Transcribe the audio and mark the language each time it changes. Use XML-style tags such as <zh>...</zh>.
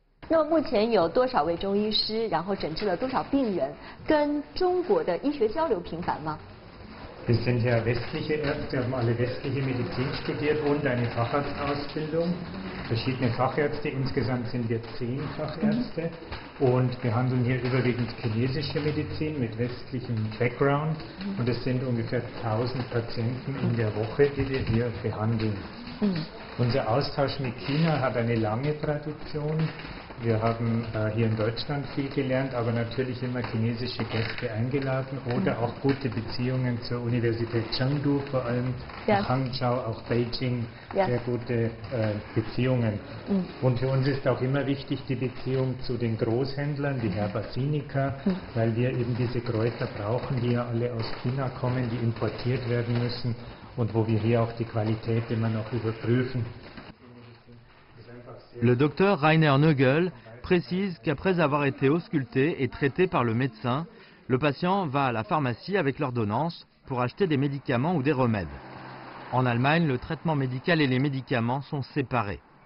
<zh>那么目前有多少位中医师，然后诊治了多少病人？跟中国的医学交流频繁吗？</zh> <de>Wir sind ja westliche Ärzte, haben alle westliche Medizin studiert und eine Facharztausbildung. Verschiedene Fachärzte, insgesamt sind wir 10 Fachärzte und behandeln hier überwiegend chinesische Medizin mit westlichem Background. Und es sind ungefähr 1000 Patienten in der Woche, die wir hier behandeln. Unser Austausch mit China hat eine lange Tradition. Wir haben hier in Deutschland viel gelernt, aber natürlich immer chinesische Gäste eingeladen oder auch gute Beziehungen zur Universität Chengdu, vor allem Hangzhou, auch Beijing, sehr gute Beziehungen. Und für uns ist auch immer wichtig die Beziehung zu den Großhändlern, die Herba Sinica, weil wir eben diese Kräuter brauchen, die ja alle aus China kommen, die importiert werden müssen und wo wir hier auch die Qualität immer noch überprüfen.</de> <fr>Le docteur Rainer Nögel précise qu'après avoir été ausculté et traité par le médecin, le patient va à la pharmacie avec l'ordonnance pour acheter des médicaments ou des remèdes. En Allemagne, le traitement médical et les médicaments sont séparés.</fr>